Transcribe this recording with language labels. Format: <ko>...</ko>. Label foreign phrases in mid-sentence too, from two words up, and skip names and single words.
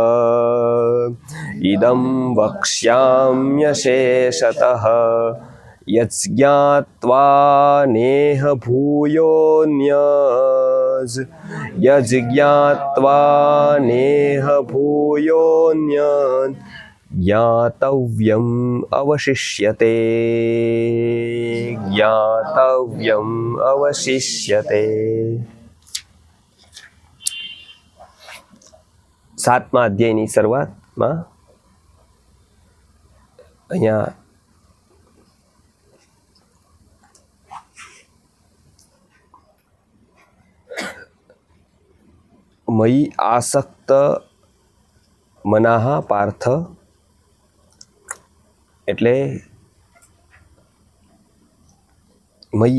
<sa>इदं वक्ष्याम्यशेषतः यज्ज्ञात्वा नेह भूयोऽन्यत् यज्ज्ञात्वा नेह भूयोऽन्यत् ज्ञातव्यम् अवशिष्यते ज्ञातव्यम् अवशिष्यते।</sa> <gu>7મા અધ્યાયની શરૂઆતમાં અહીંયા</gu> <sa>મયી આસક્ત મનાહ પાર્થ</sa> <gu>એટલે મયી</gu>